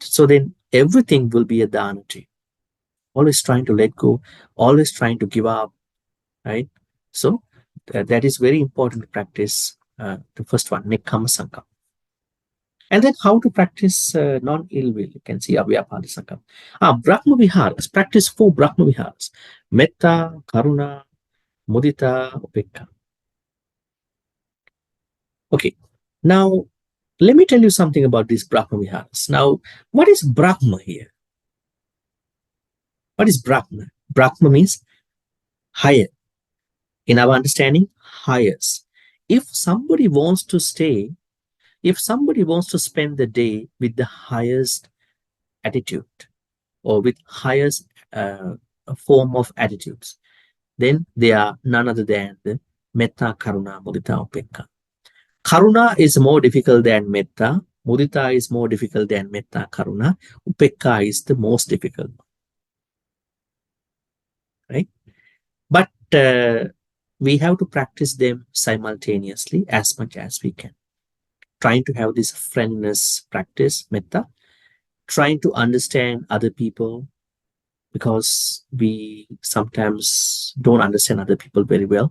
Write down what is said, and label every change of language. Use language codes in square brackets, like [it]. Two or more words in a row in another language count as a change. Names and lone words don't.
[en] So then everything will be a dana to you. Always trying to let go, always trying to give up, right? So that is very important to practice. The first one, [pi] nekkhamma sankappa. [en] And then how to practice non-ill will. You can see [pi] avyapada sankappa. Brahma viharas. [en] Practice 4 [pi] Brahma viharas. Metta, karuna, mudita, upekka. [en] Okay. Now, let me tell you something about these [pi] Brahma viharas. [en] Now, what is Brahma here? What is Brahma? Brahma means higher. In our understanding, highest. If somebody wants to spend the day with the highest attitude or with highest form of attitudes, then they are none other than the [pi] metta, karuna, mudita, upekka. [en] Karuna is more difficult than metta. Mudita is more difficult than [pi] metta, karuna. [en] Upekka is the most difficult, right? But we have to practice them simultaneously as much as we can. Trying to have this friendliness practice, metta. Trying to understand other people, because we sometimes don't understand other people very well.